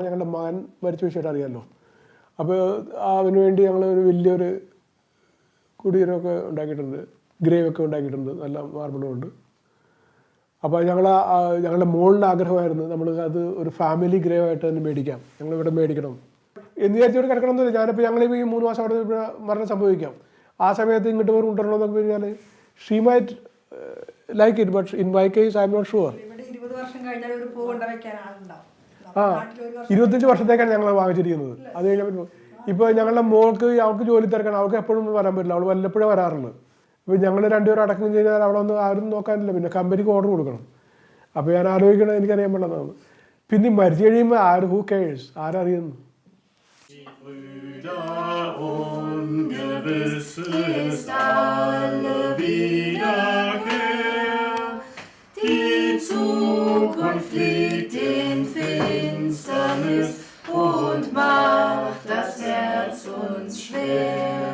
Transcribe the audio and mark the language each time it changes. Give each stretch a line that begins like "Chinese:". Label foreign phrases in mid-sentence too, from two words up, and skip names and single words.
Malayalam: ഞങ്ങളുടെ മകൻ മരിച്ച വിഷയമായിട്ട് അറിയാമല്ലോ. അപ്പോൾ അതിനു വേണ്ടി ഞങ്ങൾ ഒരു വലിയൊരു കുടീരമൊക്കെ ഉണ്ടാക്കിയിട്ടുണ്ട്, ഗ്രേവൊക്കെ ഉണ്ടാക്കിയിട്ടുണ്ട്, നല്ല മാർബിളും ഉണ്ട്. അപ്പോൾ ഞങ്ങളുടെ മോളിൻ്റെ ആഗ്രഹമായിരുന്നു നമ്മൾ അത് ഒരു
English: family grave
Malayalam: ആയിട്ട് തന്നെ മേടിക്കാം, ഞങ്ങളിവിടെ മേടിക്കണം എന്ന് വിചാരിച്ചവിടെ കിടക്കണമെന്നില്ല. ഞാനിപ്പോൾ ഞങ്ങളിപ്പോൾ ഈ 3 മാസം അവിടെ ഇവിടെ മരണം സംഭവിക്കാം, ആ സമയത്ത് ഇങ്ങോട്ട് പോയി കൊണ്ടുവരണമെന്നൊക്കെ കഴിഞ്ഞാൽ
English: she might like it, but in my case I am not sure.
Malayalam: 25 വർഷത്തേക്കാണ് ഞങ്ങൾ വാങ്ങിച്ചിരിക്കുന്നത്. അത് കഴിഞ്ഞപ്പോൾ ഇപ്പോൾ ഞങ്ങളുടെ മോൾക്ക് അവൾക്ക് ജോലി തിരക്കണം, അവൾക്ക് എപ്പോഴും വരാൻ പറ്റില്ല, അവൾ വല്ലപ്പോഴേ വരാറുള്ളൂ. ഇപ്പോൾ ഞങ്ങൾ രണ്ടുപേരും അടക്കം കഴിഞ്ഞാൽ അവിടെ ഒന്നും ആരും നോക്കാനില്ല, പിന്നെ കമ്പനിക്ക് ഓർഡർ കൊടുക്കണം. അപ്പോൾ ഞാൻ ആലോചിക്കണം, എനിക്കറിയാൻ പറ്റുന്നതാണ്. പിന്നെ മരിച്ചു കഴിയുമ്പോൾ
English: who cares,
Malayalam: ആരറിയുന്നു?
German: Die Zukunft liegt in Finsternis und macht das Herz uns schwer.